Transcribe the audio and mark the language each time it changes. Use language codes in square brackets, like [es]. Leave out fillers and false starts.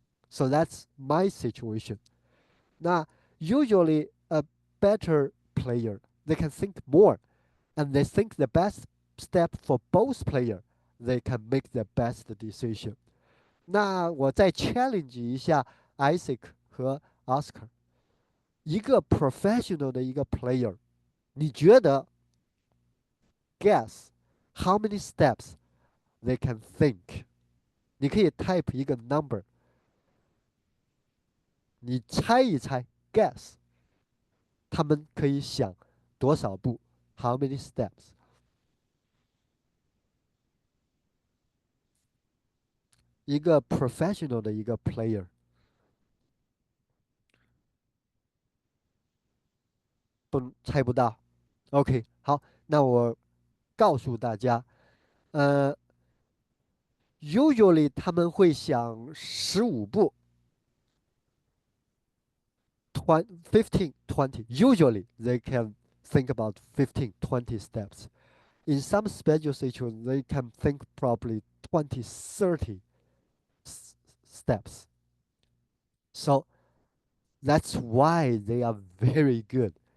[en] So that's my situation. Now, usually a better player, they can think more and they think the best step for both player, they can make the best decision. [zh] 那我再 challenge 一下 Isaac 和 Oscar，一个 professional 的一个 player，你觉得 [en] guess how many steps they can think？ [zh] 你可以 type 一个 number，你猜一猜 guess 他们可以想多少步？ [en] How many steps？ [zh] 一个 professional 的一个 player，不猜不到。 OK，好，那我告诉大家，呃，usually 他们会想15步，15, 20. [en] Usually they can think about 15, 20 steps. In some special situations, they can think probably 20, 30 steps. So that's why they are very good.